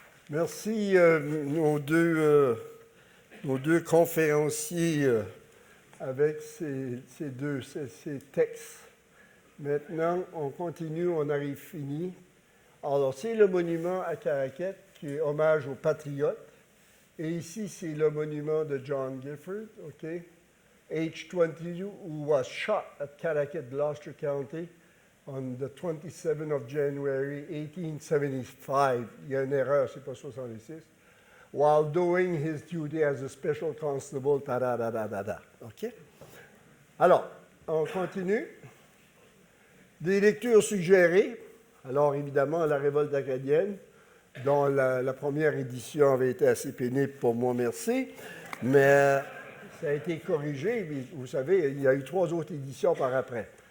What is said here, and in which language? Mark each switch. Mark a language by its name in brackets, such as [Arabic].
[French] Merci, nos deux conférenciers avec ces textes. Maintenant, on continue, on arrive fini. Alors, c'est le monument à Caraquet qui est hommage aux patriotes. Et ici, c'est le monument de John Gifford, OK? [English] Age 22, who was shot at Caraquet, Gloucester County, on the 27th of January, 1875. [French] Il y a une erreur, c'est pas 66. [English] While doing his duty as a special constable, OK? [French] Alors, on continue. Des lectures suggérées. Alors, évidemment, la révolte acadienne, dont la première édition avait été assez pénible pour moi, merci. Mais ça a été corrigé. Vous savez, il y a eu 3 autres éditions par après.